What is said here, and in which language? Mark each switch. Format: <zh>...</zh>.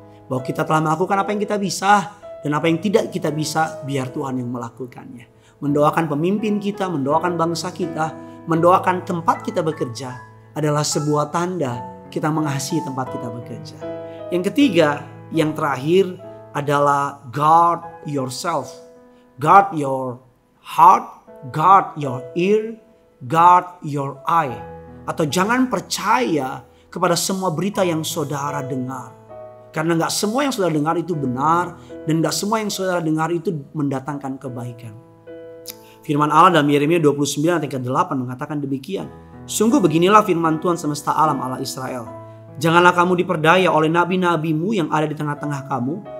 <id>Bahwa kita telah melakukan apa yang kita bisa. Dan apa yang tidak kita bisa, biar Tuhan yang melakukannya. Mendoakan pemimpin kita, mendoakan bangsa kita, mendoakan tempat kita bekerja adalah sebuah tanda kita mengasihi tempat kita bekerja. Yang ketiga, yang terakhir adalah</id> <en>guard yourself. Guard your heart, guard your ear, guard your eye.</en> <id>Atau jangan percaya kepada semua berita yang saudara dengar. Karena gak semua yang saudara dengar itu benar. Dan gak semua yang saudara dengar itu mendatangkan kebaikan. Firman Allah dalam Yeremia 29 ayat 8 mengatakan demikian. Sungguh beginilah firman Tuhan semesta alam Allah Israel. Janganlah kamu diperdaya oleh nabi-nabimu yang ada di tengah-tengah kamu.</id>